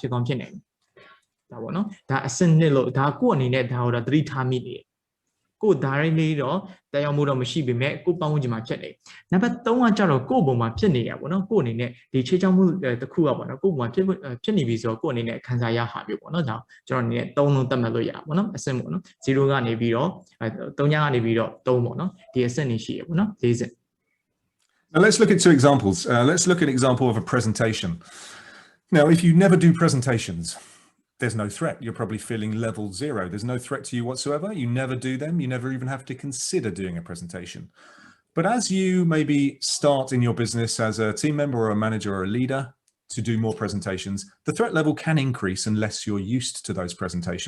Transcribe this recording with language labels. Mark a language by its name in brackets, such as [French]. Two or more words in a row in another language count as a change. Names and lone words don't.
[Burmese] ဖြစ်ကောင်းဖြစ်နေတယ်ဒါပေါ့နော်ဒါအစနစ်လို့ဒါကိုယ့်အနေနဲ့ဒါတော့သတိထားမိနေတယ်ကိုယ် directly တော့တက်ရောက်မှုတော့မရှိပေမဲ့ကိုယ့်ပတ်ဝန်းကျင်မှာဖြစ်နေနံပါတ်3ကကျတော့ကိုယ့်ဘုံမှာဖြစ်နေရပေါ့နော်ကိုယ့်အနေနဲ့ဒီခြေချောင်းမှုတစ်ခုကပေါ့နော်ကိုယ့်ဘုံမှာဖြစ်နေပြီဆိုတော့ကိုယ့်အနေနဲ့ခံစားရဟာမျိုးပေါ့နော်ဒါကျွန်တော်အနေနဲ့3လုံးသတ်မှတ်လို့ရပါပေါ့နော်အဆင့်ပေါ့နော်0ကနေပြီးတော့3ညကနေပြီးတော့3ပေါ့နော်ဒီအဆင့်နေရှိရပေါ့နော်4ဆင့် [English] Now let's look at 2 examples. Let's look at an example of a presentation. Now, if you never do presentations, there's no threat. You're probably feeling level 0. There's no threat to you whatsoever. You never do them. You never even have to consider doing a presentation. But as you maybe start in your business as a team member or a manager or a leader to do more presentations, the threat level can increase unless you're used to those presentations.